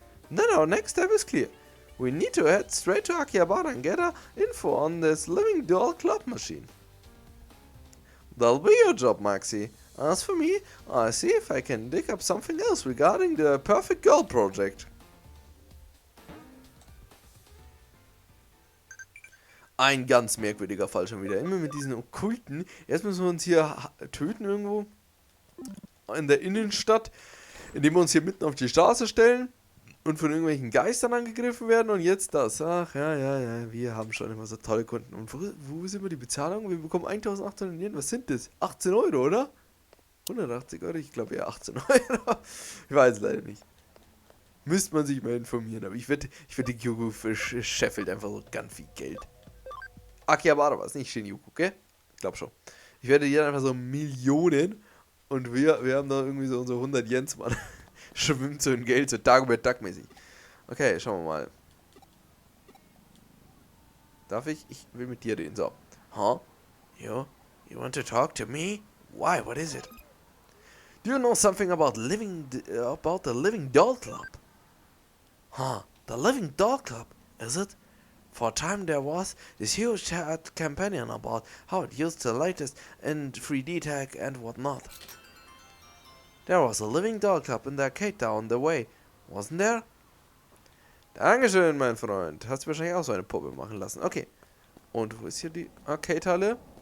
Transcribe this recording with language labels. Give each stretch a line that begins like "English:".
English: Then our next step is clear. We need to head straight to Akihabara and get info on this Living Doll Club machine. That'll be your job, Maxi. As for me, I'll see if I can dig up something else regarding the Perfect Girl Project.
German: Ein ganz merkwürdiger Fall schon wieder. Immer mit diesen Okkulten. Erst müssen wir uns hier töten irgendwo. In der Innenstadt. Indem wir uns hier mitten auf die Straße stellen. Und von irgendwelchen Geistern angegriffen werden. Und jetzt das. Ach, ja. Wir haben schon immer so tolle Kunden. Und wo ist immer die Bezahlung? Wir bekommen 1800 Yen. Was sind das? 18 Euro, oder? 180 Euro? Ich glaube eher 18 Euro. Ich weiß es leider nicht. Müsste man sich mal informieren. Aber ich wette, die Kyoko scheffelt einfach so ganz viel Geld. Akihabara war es, nicht Shinjuku, gell? Ich glaube schon. Ich werde hier einfach so Millionen und wir haben da irgendwie so unsere 100 Yens, Mann. Schwimmt so in Geld, so Dagobert-Duck-mäßig. Okay, schauen wir mal. Darf ich? Ich will mit dir reden, so.
English: Huh? You want to talk to me? Why? What is it? Do you know something about the Living Doll Club? Huh? The Living Doll Club? Is it? For a time there was this huge chat campaign about how it used the latest in 3D tech and whatnot. There was a Living Doll Club in the arcade down the way, wasn't there?
German: Dankeschön, mein Freund. Hast du wahrscheinlich auch so eine Puppe machen lassen. Okay. Und wo ist hier die Arcade-Halle?